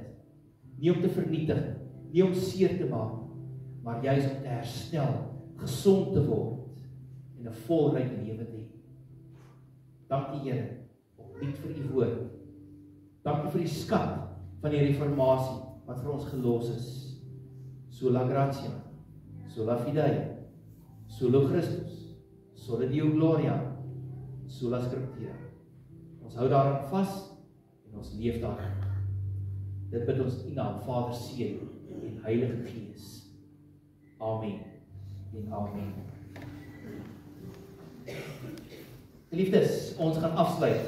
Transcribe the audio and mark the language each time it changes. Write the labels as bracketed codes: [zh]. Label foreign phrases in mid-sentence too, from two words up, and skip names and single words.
[af] Nie om te vernietig, nie om seer te maak, maar juis om te herstel, gesond te word en 'n volryk lewe te hê. Dankie, Here, opnuut vir U woord. Dankie vir die skat van die reformatie wat vir ons gelos is. [la] Sola gratia, sola fide, solo Christus, sola Deo gloria, sola scriptura. [af] Ons hou daaraan vas en ons leef daarin. Dit bid ons in naam Vader, Seun en Heilige Gees. Amen en amen. Geliefdes, ons gaan afsluit.